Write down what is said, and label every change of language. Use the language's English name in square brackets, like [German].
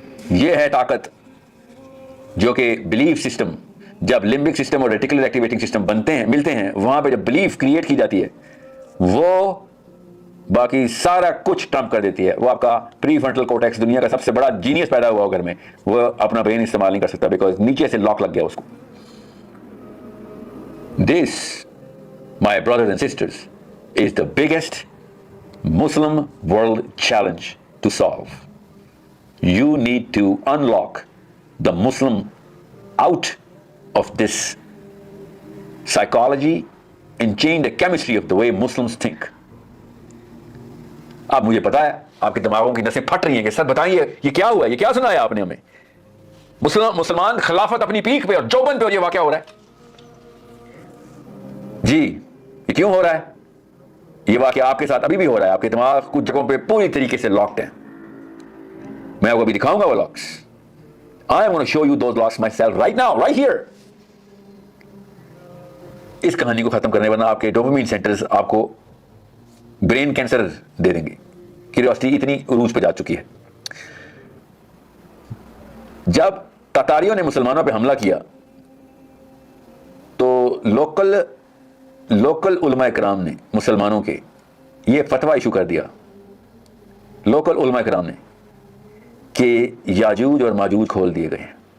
[Urdu] یہ ہے طاقت جو کہ بلیف سسٹم، جب لمبک سسٹم اور ریٹیکولر ایکٹیویٹنگ سسٹم ملتے ہیں، وہاں پہ جب بلیف کریٹ کی جاتی ہے وہ باقی سارا کچھ ٹرمپ کر دیتی ہے. وہ آپ کا پری فرنٹل کورٹیکس، دنیا کا سب سے بڑا جینیس پیدا ہوا گھر میں، وہ اپنا برین استعمال نہیں کر سکتا بیکاز نیچے سے لاک لگ گیا اس کو. [English] This, my brothers and sisters, is the biggest Muslim world challenge to solve. You need to unlock the Muslim out of this psychology and change the chemistry of the way Muslims think. [Urdu] اب مجھے پتا ہے آپ کے دماغوں کی نسیں پھٹ رہی ہیں کہ سر بتائیے یہ کیا ہوا ہے، یہ کیا سنایا آپ نے ہمیں. مسلمان خلافت اپنی پیک پہ اور جوبن پہ اور یہ واقعہ ہو رہا ہے. جی یہ کیوں ہو رہا ہے؟ یہ واقعہ آپ کے ساتھ ابھی بھی ہو رہا ہے. آپ کے دماغ کچھ جگہوں پہ پوری طریقے سے لاکڈ ہیں. میں آپ کو ابھی دکھاؤں گا وہ locks. [English] I am going to show you those locks myself right now, right here. [Urdu] اس کہانی کو ختم کرنے ورنہ آپ کے ڈوپامین سینٹرز آپ کو برین کینسر دے دیں گے. کیوریوسٹی اتنی عروج پہ جا چکی ہے. جب تاتاریوں نے مسلمانوں پہ حملہ کیا تو لوکل علماء کرام نے مسلمانوں کے یہ فتویٰ ایشو کر دیا، لوکل علماء کرام نے، کہ یاجوج اور ماجوج کھول دیے گئے ہیں.